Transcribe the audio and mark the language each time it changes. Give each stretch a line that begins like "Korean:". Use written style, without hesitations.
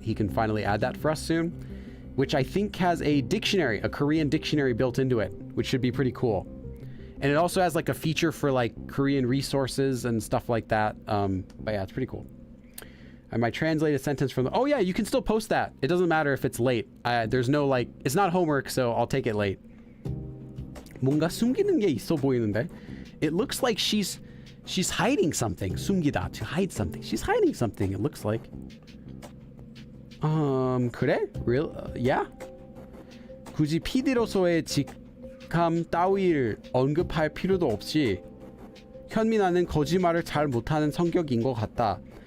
English: He can finally add that for us soon, which I think has a dictionary, a Korean dictionary built into it, which should be pretty cool. And it also has like a feature for like Korean resources and stuff like that. But yeah, it's pretty cool. I might translate a sentence from the... Oh yeah, you can still post that. It doesn't matter if it's late. There's no like... It's not homework, so I'll take it late.
Korean: 뭔가 숨기는 게 있어 보이는데?
English: It looks like she's hiding something. 숨기다, to hide something. She's hiding something, it looks like. 그래? Real? Yeah?
Korean: 굳이 PD로서의 직함 따위를 언급할 필요도 없이 현민아는 거짓말을 잘 못하는 성격인 것 같다.